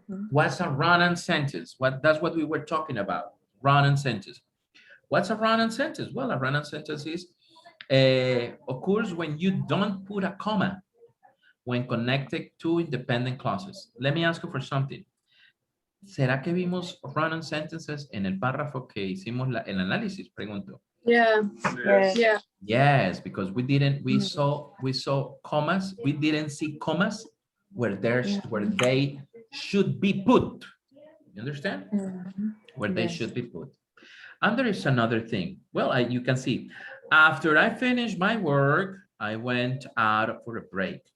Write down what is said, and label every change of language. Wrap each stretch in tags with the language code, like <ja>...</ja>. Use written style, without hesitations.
<en>What's a run-on sentence? That's what we were talking about. Run-on sentence. What's a run-on sentence? Well, a run-on sentence is occurs when you don't put a comma when connected to independent clauses. Let me ask you for something.</en> <es>¿Será que vimos run-on sentences en el párrafo que hicimos el análisis? Pregunto.</es> <en>Yeah. Yes. Yeah. Yes, because we saw commas. We didn't see commas where they should be put. You understand? Where they should be put. And there is another thing. Well, you can see, after I finished my work, I went out for a break.</en>